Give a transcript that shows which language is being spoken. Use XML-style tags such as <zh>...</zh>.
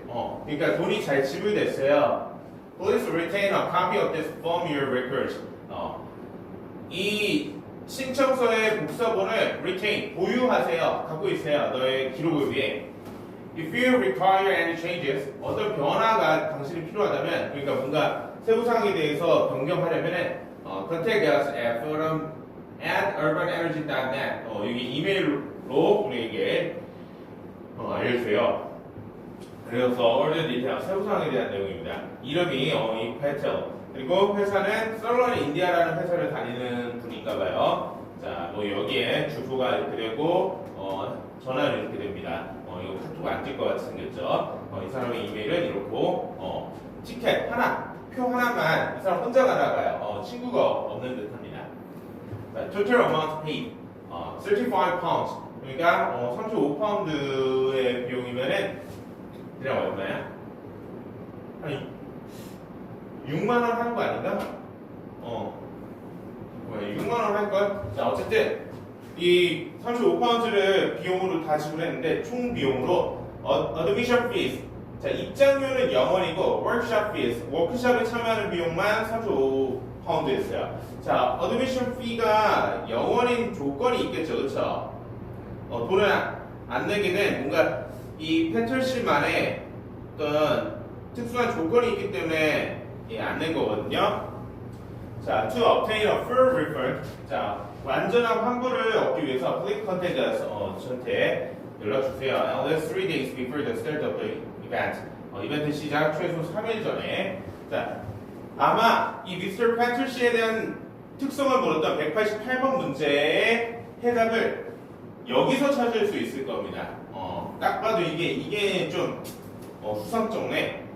<ko>그러니까 돈이 잘 지불됐어요.</ko> <en>Please retain a copy of this from your records.</en> <ko>이 신청서의 복사본을 retain 보유하세요. 갖고 있어요. 너의 기록을 위해.</ko> <en>If you require any changes,</en> <ko>어떤 변화가 당신이 필요하다면, 그러니까 뭔가 세부 사항에 대해서 변경하려면은</ko> <en>contact us at forum@urbanenergy.net.</en> <ko>여기 이메일로 우리에게 알려주세요. 그래서 order detail 세부 사항에 대한 내용입니다. 이름이 이 패텔. 그리고 회사는 썰런 인디아라는 회사를 다니는 분인가봐요. 자, 뭐 여기에 주소가 이렇게 되고 전화는 이렇게 됩니다. 이거 카톡 안 뜰 것 같이 생겼죠. 이 사람의 이메일은 이렇고 티켓 하나, 표 하나만 이 사람 혼자 가나봐요. 친구가 없는 듯합니다.</ko> <en>자, total amount paid 35 pounds.</en> <ko>그러니까 35파운드의 비용이면은 그냥 얼마야? 한 6만 원 하는 거 아닌가? 6만 원 할걸? 자, 어쨌든 이 35파운드를 비용으로 다 지불했는데 총 비용으로 admission fees 자, 입장료는 0원이고 워크숍 fees, 워크숍에 참여하는 비용만 4.5파운드였어요. 자, 어드미션 fee가 0원인 조건이 있겠죠, 그렇죠? 돈을 안 내게 된 뭔가 이 패틀씨만의 어떤 특수한 조건이 있기 때문에 안 낸 거거든요.</ko> <en>자, to obtain a full refund.</en> <ko>자, 완전한 환불을 얻기 위해서</ko> <en>please contact us.</en> <ko>저한테 연락 주세요.</ko> <en>At least 3 days before the start of the event.</en> <ko>이벤트 시작 최소 3일 전에. 자, 아마 이 미스터 패틀씨에 대한 특성을 물었던 188번 문제의 해답을 여기서 찾을 수 있을 겁니다. 딱 봐도 이게 좀 수상쩍네.</ko>